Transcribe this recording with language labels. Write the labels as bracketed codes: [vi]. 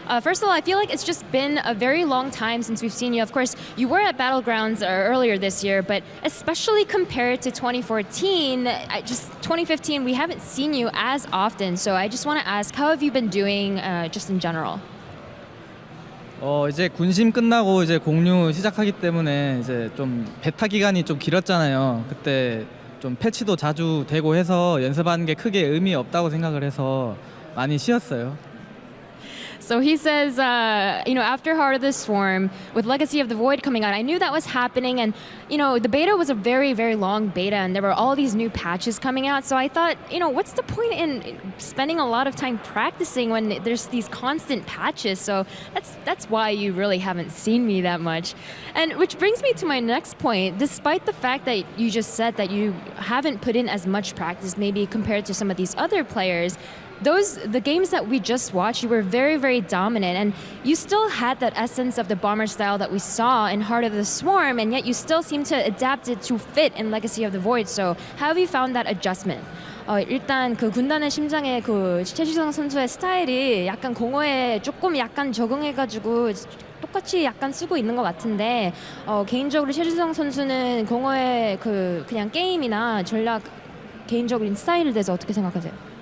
[en] First of all, I feel like it's just been a very long time since we've seen you. Of course, you were at Battlegrounds earlier this year, but especially compared to 2014, 2015, we haven't seen you as often. So I just want to ask, how have you been doing just in general? [ko] 이제 군심 끝나고 이제 공유 시작하기 때문에 이제 좀 베타 기간이 좀 길었잖아요. 그때 좀 패치도 자주 되고 해서 연습하는 게 크게 의미 없다고 생각을 해서 많이 쉬었어요. [en] So he says, after Heart of the Swarm, with Legacy of the Void coming out, I knew that was happening, and the beta was a very, very long beta, and there were all these new patches coming out. So I thought, what's the point in spending a lot of time practicing when there's these constant patches? So that's why you really haven't seen me that much. And which brings me to my next point. Despite the fact that you just said that you haven't put in as much practice, maybe compared to some of these other players, the games that we just watched, you were very, very dominant, and you still had that essence of the Bomber style that we saw in Heart of the Swarm, and yet you still seem to adapt it to fit in Legacy of the Void. So how have you found that adjustment? [ko] 일단 그 군단의 심장의 그 최지성 선수의 스타일이 약간 공허에 조금 약간 적응해가지고 똑같이 약간 쓰고 있는 것 같은데 개인적으로 최지성 선수는 공허의 그냥 게임이나 전략 개인적인 스타일에 대해서 어떻게 생각하세요?